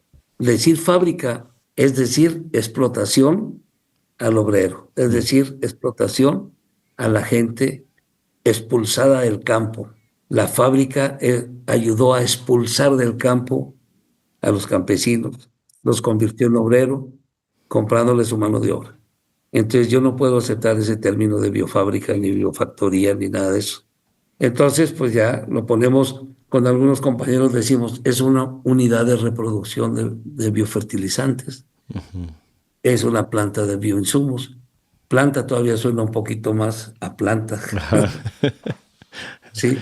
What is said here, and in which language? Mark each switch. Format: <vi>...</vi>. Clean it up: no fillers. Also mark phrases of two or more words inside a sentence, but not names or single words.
<es>Decir fábrica es decir explotación al obrero, es decir, explotación a la gente expulsada del campo. La fábrica ayudó a expulsar del campo a los campesinos, los convirtió en obrero, comprándole su mano de obra. Entonces yo no puedo aceptar ese término de biofábrica, ni biofactoría, ni nada de eso. Entonces, pues ya lo ponemos, con algunos compañeros decimos, es una unidad de reproducción de biofertilizantes, es una planta de bioinsumos. Planta todavía suena un poquito más a planta. Sí.</es>